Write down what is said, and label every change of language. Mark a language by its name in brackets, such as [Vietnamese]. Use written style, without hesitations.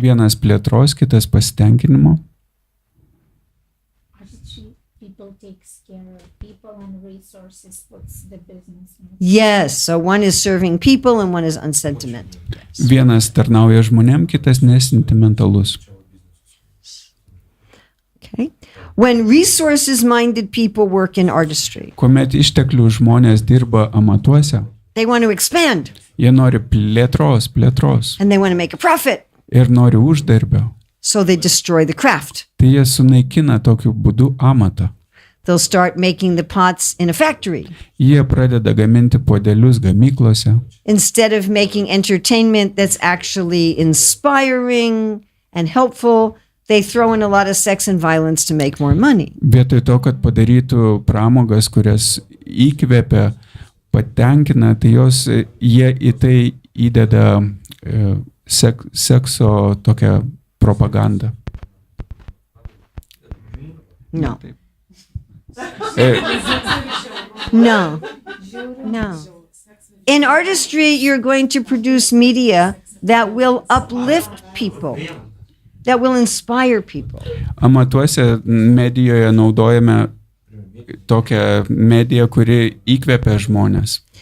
[Lithuanian] Vienas plėtros, kitas pasitenkinimo. [English] Artistry, people takes care of people and resources, what's the business? Yes, so one is serving people and one is unsentimental. [Lithuanian] Vienas tarnauja žmonėm, kitas nesentimentalus. [English] Okay. When resources-minded people work in artistry, [Lithuanian] Kuomet išteklių žmonės dirba amatuose, [English] they want to expand [Lithuanian] jie nori plėtros [English] and they want to make a profit. [Lithuanian] ir nori uždarbio. [English] So they destroy the craft. [Lithuanian] Tai jie sunaikina tokiu būdu amatą. [English] They'll start making the pots in a factory. [Lithuanian] Jie pradeda gaminti puodelius gamyklose. [English] Instead of making entertainment that's actually inspiring and helpful, they throw in a lot of sex and violence to make more money. [Lithuanian] Vietoj to, kad padarytų pramogas, kurias įkvepia, patenkina, tai jie į tai įdeda sekso tokią propagandą. [English] No. No. No. In artistry, you're going to produce media that will uplift people, that will inspire people. [Lithuanian] Amatuose medijoje naudojame tokią mediją, kuri įkvepia žmonės.